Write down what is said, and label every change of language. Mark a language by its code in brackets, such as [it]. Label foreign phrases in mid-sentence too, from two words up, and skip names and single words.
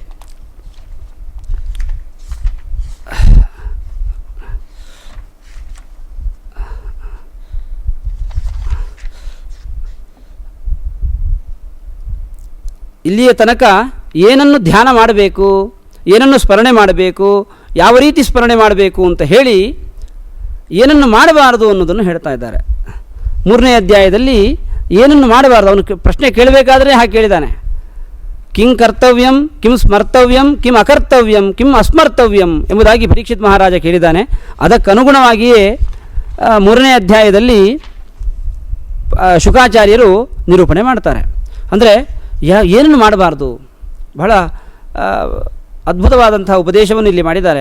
[kn] ಇಲ್ಲಿಯ ತನಕ ಏನನ್ನು ಧ್ಯಾನ ಮಾಡಬೇಕು, ಏನನ್ನು ಸ್ಮರಣೆ ಮಾಡಬೇಕು, ಯಾವ ರೀತಿ ಸ್ಮರಣೆ ಮಾಡಬೇಕು ಅಂತ ಹೇಳಿ ಏನನ್ನು ಮಾಡಬಾರದು ಅನ್ನೋದನ್ನು ಹೇಳ್ತಾ ಇದ್ದಾರೆ. 3ನೇ ಅಧ್ಯಾಯದಲ್ಲಿ ಏನನ್ನು ಮಾಡಬಾರ್ದು, ಅವನು ಪ್ರಶ್ನೆ ಕೇಳಬೇಕಾದ್ರೆ ಹಾಗೆ ಕೇಳಿದ್ದಾನೆ. [sa] ಕಿಂ ಕರ್ತವ್ಯಂ, ಕಿಂ ಸ್ಮರ್ತವ್ಯಂ, ಕಿಂ ಅಕರ್ತವ್ಯಂ, ಕಿಂ ಅಸ್ಮರ್ತವ್ಯಂ [kn] ಎಂಬುದಾಗಿ ಪರೀಕ್ಷಿತ್ ಮಹಾರಾಜ ಕೇಳಿದ್ದಾನೆ. ಅದಕ್ಕನುಗುಣವಾಗಿಯೇ 3ನೇ ಅಧ್ಯಾಯದಲ್ಲಿ ಶುಕಾಚಾರ್ಯರು ನಿರೂಪಣೆ ಮಾಡ್ತಾರೆ. ಅಂದರೆ ಏನನ್ನು ಮಾಡಬಾರ್ದು, ಬಹಳ ಅದ್ಭುತವಾದಂಥ ಉಪದೇಶವನ್ನು ಇಲ್ಲಿ ಮಾಡಿದ್ದಾರೆ.